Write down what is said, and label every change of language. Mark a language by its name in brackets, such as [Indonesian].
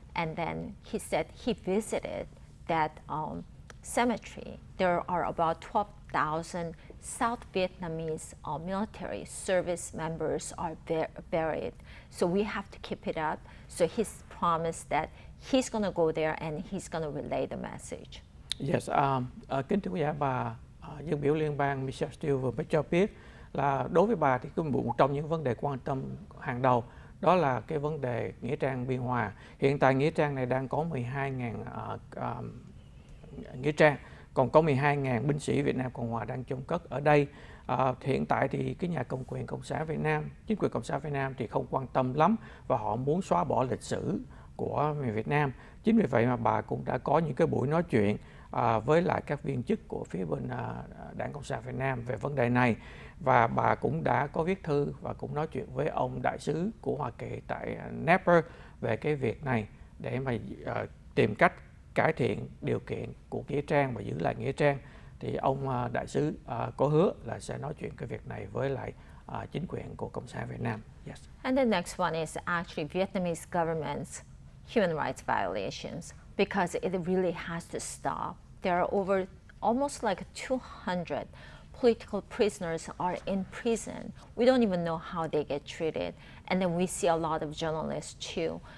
[English] And then he said he visited that cemetery. There are about 12,000 South Vietnamese military service members are buried. So we have to keep it up. So he's promised that he's going to go there and he's going to relay the message. [Vietnamese] Yes, kính thưa quý vị, bà dân biểu liên bang Michelle Steele vừa mới cho biết là đối với bà thì một trong những vấn đề quan tâm hàng đầu đó là cái vấn đề nghĩa trang Biên Hòa. Hiện tại nghĩa trang này đang có 12.000 nghĩa trang, còn có 12.000 binh sĩ Việt Nam Cộng Hòa đang chôn cất ở đây. Hiện tại thì cái nhà cầm quyền Cộng sản Việt Nam, chính quyền Cộng sản Việt Nam thì không quan tâm lắm và họ muốn xóa bỏ lịch sử của người Việt Nam. Chính vì vậy mà bà cũng đã có những cái buổi nói chuyện với lại các viên chức của phía bên Đảng Cộng sản Việt Nam về vấn đề này, và bà cũng đã có viết thư và cũng nói chuyện với ông đại sứ của Hoa Kỳ tại Napper về cái việc này để mà tìm cách cải thiện điều kiện của nghĩa trang và giữ lại nghĩa trang. Thì ông đại sứ có hứa là sẽ nói chuyện cái việc này với lại chính quyền của Cộng sản Việt Nam. [English] Yes. And the next one is actually Vietnamese government's human rights violations because it really has to stop. There are over almost like 200 political prisoners are in prison. We don't even know how they get treated. And then we see a lot of journalists too.